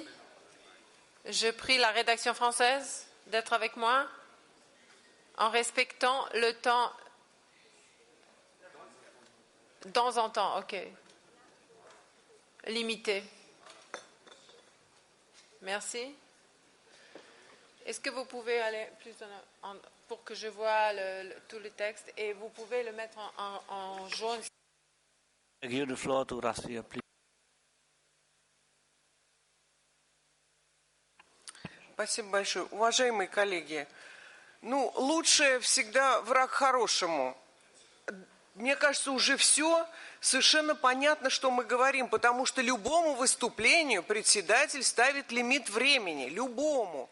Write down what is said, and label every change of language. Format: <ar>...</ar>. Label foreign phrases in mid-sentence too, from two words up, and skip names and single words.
<fr>Je prie la rédaction française d'être avec moi en respectant le temps dans un temps, ok. Limité. Merci. Est-ce que vous pouvez aller plus pour que je vois tout le texte et vous pouvez le mettre en jaune?</fr> <ru>Спасибо большое. Уважаемые коллеги, лучшее всегда враг хорошему. Мне кажется, уже все совершенно понятно, что мы говорим, потому что любому выступлению председатель ставит лимит времени, любому.</ru>